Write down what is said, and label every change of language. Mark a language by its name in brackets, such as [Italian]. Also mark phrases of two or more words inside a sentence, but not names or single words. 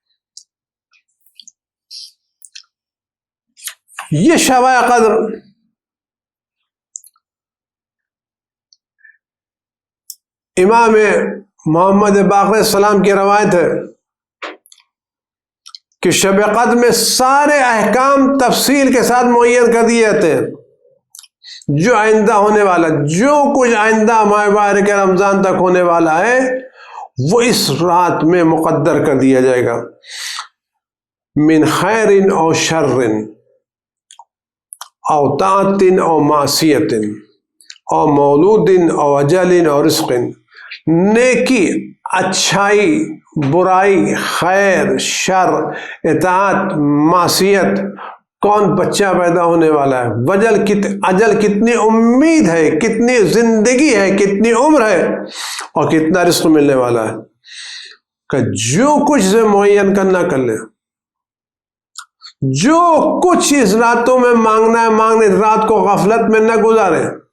[Urdu] یہ شبائے قدر امام محمد باقر السلام کی روایت ہے کہ شب قدر میں سارے احکام تفصیل کے ساتھ معین کر دیے جاتے ہیں، جو آئندہ ہونے والا، جو کچھ آئندہ ماہ مبارک رمضان تک ہونے والا ہے وہ اس رات میں مقدر کر دیا جائے گا، [Arabic] من خیر او شر او طاعت او معصیت او مولود او اجل او رزق، [Urdu] نیکی، اچھائی، برائی، خیر، شر، اطاعت، معصیت، کون بچہ پیدا ہونے والا ہے، اجل کتنی امید ہے، کتنی زندگی ہے، کتنی عمر ہے، اور کتنا رزق ملنے والا ہے، کہ جو کچھ سے معین کرنا کر لے، جو کچھ اس راتوں میں مانگنا ہے مانگنے، رات کو غفلت میں نہ گزارے۔